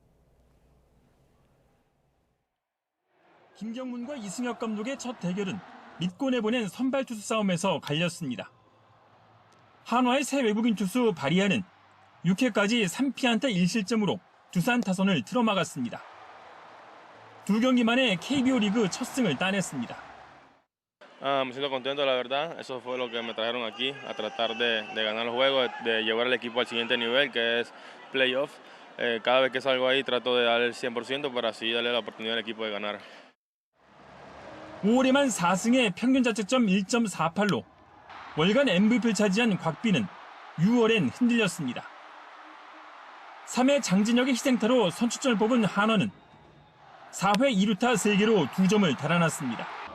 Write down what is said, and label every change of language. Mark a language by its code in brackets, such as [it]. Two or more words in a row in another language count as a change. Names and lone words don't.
[ko] 김경문과 이승엽 감독의 첫 대결은 믿고 내보낸 선발 투수 싸움에서 갈렸습니다. 한화의 새 외국인 투수 바리아는 6회까지 3피안타 1실점으로 두산 타선을 틀어막았습니다. 두 경기 만에 KBO 리그 첫 승을 따냈습니다. [es] Me siento contento, la verdad. Eso fue lo que me trajeron aquí, a tratar de ganar el juego, de llevar al equipo al siguiente nivel, que es playoff. Cada vez que salgo ahí trato de dar el 100% para así darle la oportunidad al equipo de ganar. [ko] 5월에만 4승에 평균 자책점 1.48로 월간 MVP를 차지한 곽빈은 6월엔 흔들렸습니다. 3회 장진혁의 희생타로 선취점을 뽑은 한화는 4회 2루타 3개로 2점을 달아났습니다.